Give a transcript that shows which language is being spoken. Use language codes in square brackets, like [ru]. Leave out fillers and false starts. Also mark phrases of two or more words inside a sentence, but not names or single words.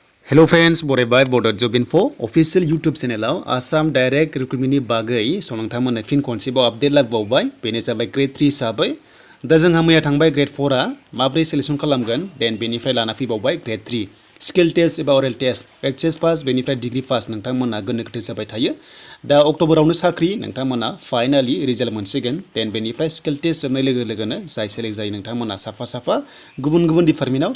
[en] Hello friends, [brx] बरायबाय Bodo Job Info [en] official YouTube channel [brx] Assam [en] direct recruitment [brx] नि बागै नोंथांमोननो फिन खनसेबाव आपडेट लाबोबावबाय बेनो जाबाय grade 3 हिसाबै दा जोंहा मैया थांबाय grade 4 आ माब्रै सिलेक्शन खालामगोन देन बेनिफ्राय लाना फैबावबाय grade 3 [en] skill test [brx] एबा oral [en] test HS pass [brx] बेनिफ्राय [en] degree pass [brx] नोंथांमोनहा गोनो गोथो जाबाय थायो दा अक्ट'बरावनो साख्रि नोंथांमोनहा [en] finally result [brx] मोनसिगोन देन बेनिफ्राय [en] skill test [brx] जोबनाय लोगो लोगोनो जाय सेलेक्ट जायो नोंथांमोनहा साफा गुबुन गुबुन डिपार्टमेन्टआव